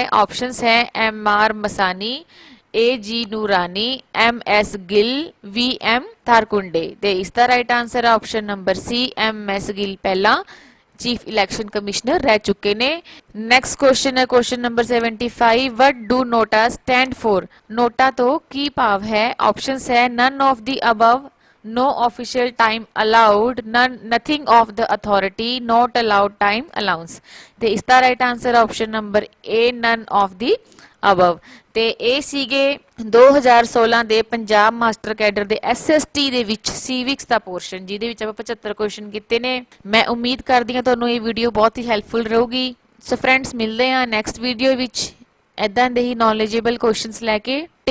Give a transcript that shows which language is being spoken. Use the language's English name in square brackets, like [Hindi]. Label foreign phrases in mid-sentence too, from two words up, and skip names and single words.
[Punjabi] ਆਪਸ਼ਨਸ ਹੈ ਐਮ ਆਰ ਮਸਾਨੀ, ਏ ਜੀ ਨੂਰਾਨੀ, ਐਮ ਐਸ ਗਿੱਲ, ਵੀ ਐਮ ਥਾਰਕੁੰਡੇ। ਤੇ ਇਸ ਦਾ [English] right answer option number C, [Punjabi] ਐਮ ਐਸ ਗਿੱਲ ਪਹਿਲਾਂ [English] chief election commissioner [Punjabi] ਰਹਿ ਚੁੱਕੇ ਨੇ। [English] next question ਹੈ question number 75, what do NOTA stand for? [Punjabi] ਨੋਟਾ ਤੋਂ ਕੀ ਭਾਵ ਹੈ? ਆਪਸ਼ਨਸ ਹੈ [English] none of the above, no official time allowed, nothing of the authority, not allowed time allowance। [Punjabi] ਤੇ ਇਸ ਦਾ [English] right answer option number A, none of the above। [Punjabi] ਤੇ ਇਹ ਸੀਗੇ 2016 ਦੇ ਪੰਜਾਬ ਮਾਸਟਰ ਕੈਡਰ ਦੇ ਐਸਐਸਟੀ ਦੇ ਵਿੱਚ ਸਿਵਿਕਸ ਦਾ ਪੋਰਸ਼ਨ, ਜਿਹਦੇ ਵਿੱਚ ਆਪਾਂ 75 ਕੁਐਸਚਨ ਕੀਤੇ ਨੇ। ਮੈਂ ਉਮੀਦ ਕਰਦੀ ਹਾਂ ਤੁਹਾਨੂੰ ਇਹ ਵੀਡੀਓ ਬਹੁਤ ਹੀ ਹੈਲਪਫੁਲ ਰਹੂਗੀ। [English] so friends, [Punjabi] ਮਿਲਦੇ ਹਾਂ [English] next video [Punjabi] ਵਿੱਚ ਇੱਦਾਂ ਦੇ ਹੀ [English] knowledgeable questions [Punjabi] ਲੈ ਕੇ।